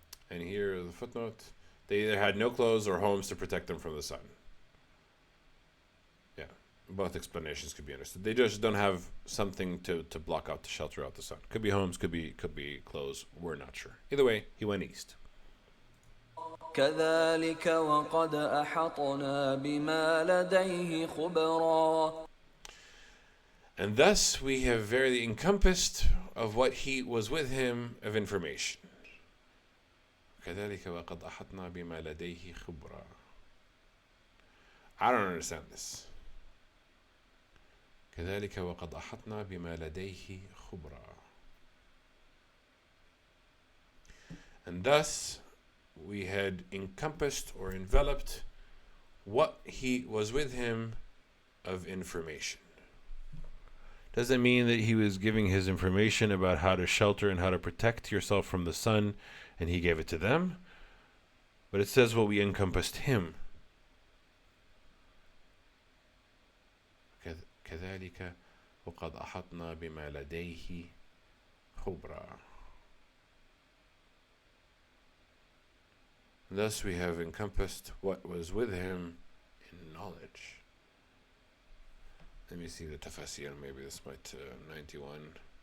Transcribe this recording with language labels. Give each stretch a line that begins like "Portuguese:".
English: And here is the footnote. They either had no clothes or homes to protect them from the sun. Yeah, both explanations could be understood. They just don't have something to block out, to shelter out the sun. Could be homes, could be clothes. We're not sure. Either way, he went east.
Arabic: كذلك وقد أحطنا بما لديه خبرا.
English: And thus we have verily encompassed of what he was with him of information.
Arabic: كذلك وقد أحطنا بما لديه خبرا.
English: I don't understand this.
Arabic: كذلك وقد أحطنا بما لديه خبرا.
English: And thus we had encompassed or enveloped what he was with him of information. Does it mean that he was giving his information about how to shelter and how to protect yourself from the sun, and he gave it to them? But it says what we encompassed him.
Arabic: كذلك وقد أحطنا بما لديه خبرا.
English: Thus we have encompassed what was with him in knowledge. Let me see the tafasir. Maybe this might 91.